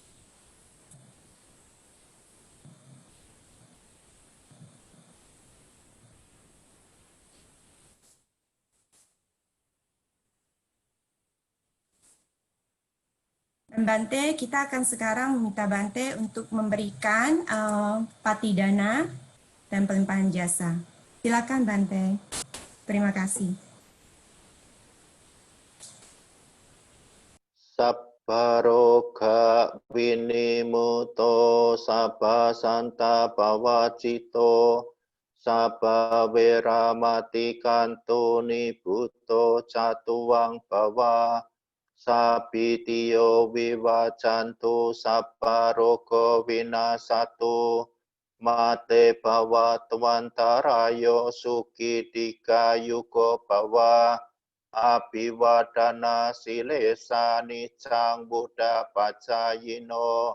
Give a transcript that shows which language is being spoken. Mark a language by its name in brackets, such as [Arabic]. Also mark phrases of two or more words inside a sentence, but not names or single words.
[Indonesian] Bante, kita akan sekarang meminta Bante untuk memberikan patidana dan pelimpahan jasa. Silakan Bante. Terima kasih. [Pali] Sabbaroga vinimuto sabba santa pawacito sabba veramati kanto nibuto catuwang bawa sabitiyo vivacanto sabba rogo vinasatu mate bhavatwantarayo sukidika yugo bawa Abhiwadana silesa nicang Buddha pacayino